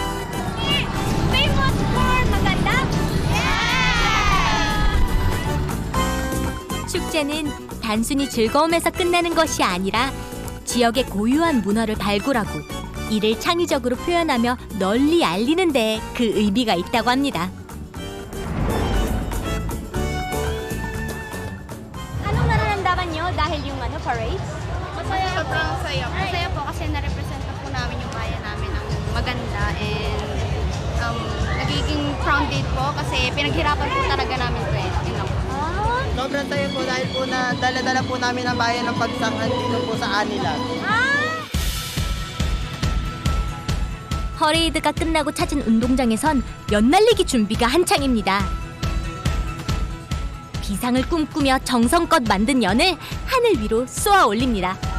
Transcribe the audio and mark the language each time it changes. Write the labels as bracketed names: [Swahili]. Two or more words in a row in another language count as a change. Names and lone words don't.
[Korean] 축제는 단순히 즐거움에서 끝나는 것이 아니라 지역의 고유한 문화를 발굴하고 이를 창의적으로 표현하며 널리 알리는 데 그 의미가 있다고 합니다. [Filipino] Anong nararamdaman nyo dahil yung parade? Masaya. Sobrang saya. Masaya po kasi na-represent po namin yung bayan namin ng maganda and nagiging proud date po kasi pinaghirapan po talaga namin ito eh. Yun lang po. Sobrang tayo po dahil po na dala-dala po namin ang bayan ng Bagsangan dito po sa Anilag. [Korean] 퍼레이드가 끝나고 찾은 운동장에선 연날리기 준비가 한창입니다. 비상을 꿈꾸며 정성껏 만든 연을 하늘 위로 쏘아 올립니다.